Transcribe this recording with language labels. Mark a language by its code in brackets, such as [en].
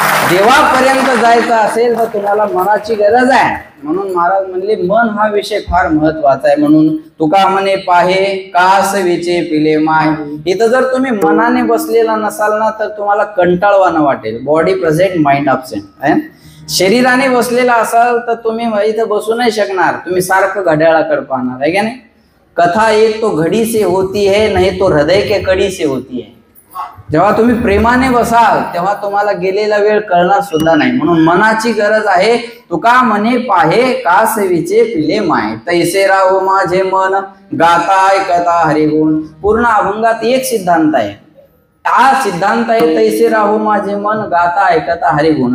[mr] देवापर्यंत जायचं असेल तर तुम्हाला मनाची गरज आहे. म्हणून महाराज म्हणले मन हा विषय फार महत्वाचा आहे. म्हणून तुका म्हणे पाहे कास विचे पिले माय. इथं जर तुम्ही मनाने बसलेला नसाल ना तर तुम्हाला कंटाळवाणं वाटेल. [en] Body present mind absent. [mr] शरीराने बसलेला असाल तर तुम्ही इथं बसू नाही शकणार, तुम्ही सारखं घड्याळाकडे पाहणार आहे का नाही. [hi] कथा एक तो घडी से होती है नहीं तो हृदय के कडी से होती है. [mr] जेव्हा तुम्ही प्रेमाने बसाल तेव्हा तुम्हाला गेलेला वेळ कळणार सुद्धा नाही. म्हणून मनाची गरज आहे. तुका म्हणे पाहे कास विचे पिले माय, तैसे राहो माझे मन गाता ऐकता हरिगुण. पूर्ण अभंगात एक सिद्धांत आहे, हा सिद्धांत आहे तैसे राहो माझे मन गाता ऐकता हरिगुण.